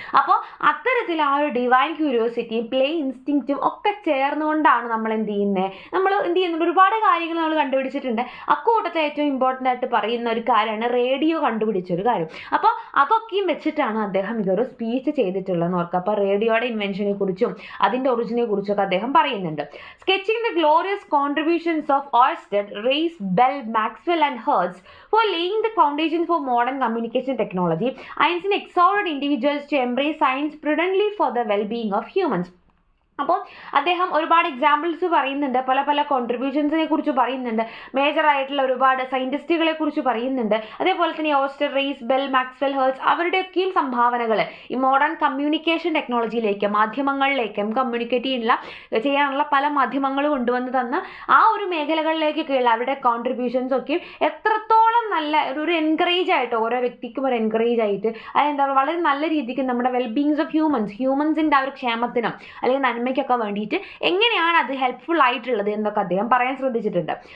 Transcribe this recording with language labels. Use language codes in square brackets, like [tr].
[ml] അപ്പോൾ അത്തരത്തിൽ ആ ഒരു ഡിവൈൻ ക്യൂരിയോസിറ്റിയും പ്ലേ ഇൻസ്റ്റിങ്ക്റ്റും ഒക്കെ ചേർന്നുകൊണ്ടാണ് നമ്മൾ എന്ത് ചെയ്യുന്നുണ്ട്, ഒരുപാട് കാര്യങ്ങൾ നമ്മൾ കണ്ടുപിടിച്ചിട്ടുണ്ട്. അക്കൂട്ടത്തിൽ ഏറ്റവും ഇമ്പോർട്ടൻ്റ് ആയിട്ട് പറയുന്ന ഒരു കാര്യമാണ് റേഡിയോ കണ്ടുപിടിച്ച ഒരു കാര്യം. അപ്പോൾ അതൊക്കെയും വെച്ചിട്ടാണ് അദ്ദേഹം ഇതൊരു സ്പീച്ച് ചെയ്തിട്ടുള്ളതെന്ന് ഓർക്കുക. അപ്പോൾ റേഡിയോയുടെ ഇൻവെൻഷനെ കുറിച്ചും അതിൻ്റെ ഒറിജിനെ കുറിച്ചൊക്കെ അദ്ദേഹം പറയുന്നുണ്ട്. [en] Sketching the glorious contributions of Oersted, Reis, Bell, Maxwell and Hertz for laying the foundation for modern communication technology, Einstein exhorted individuals to embrace science prudently for the well-being of humans. [ml] അപ്പോൾ അദ്ദേഹം ഒരുപാട് എക്സാമ്പിൾസ് പറയുന്നുണ്ട്, പല കോൺട്രിബ്യൂഷൻസിനെ കുറിച്ച് പറയുന്നുണ്ട്, മേജറായിട്ടുള്ള ഒരുപാട് സയൻറ്റിസ്റ്റുകളെ കുറിച്ച് പറയുന്നുണ്ട്. അതേപോലെ തന്നെ ഓസ്റ്റർ, റെയ്സ്, ബെൽ, മാക്സ്വെൽ, ഹെർട്സ് അവരുടെയൊക്കെയും സംഭാവനകൾ ഈ മോഡേൺ കമ്മ്യൂണിക്കേഷൻ ടെക്നോളജിയിലേക്ക്, മാധ്യമങ്ങളിലേക്കും കമ്മ്യൂണിക്കേറ്റ് ചെയ്യാനുള്ള പല മാധ്യമങ്ങൾ കൊണ്ടുവന്ന് തന്ന ആ ഒരു മേഖലകളിലേക്കൊക്കെയുള്ള അവരുടെ കോൺട്രിബ്യൂഷൻസ് ഒക്കെ എത്രത്തോളം നല്ല ഒരു എൻകറേജ് ആയിട്ട്, ഓരോ വ്യക്തിക്കും ഒരു എൻകറേജ് ആയിട്ട്, അതെന്താ വളരെ നല്ല രീതിക്ക് നമ്മുടെ വെൽബീങ്സ് ഓഫ് ഹ്യൂമൻസിൻ്റെ ആ ഒരു ക്ഷേമത്തിനും അല്ലെങ്കിൽ നന്മയ്ക്കൊക്കെ വേണ്ടിയിട്ട് എങ്ങനെയാണ് അത് ഹെൽപ്ഫുൾ ആയിട്ടുള്ളത് എന്നൊക്കെ അദ്ദേഹം പറയാൻ ശ്രദ്ധിച്ചിട്ടുണ്ട്.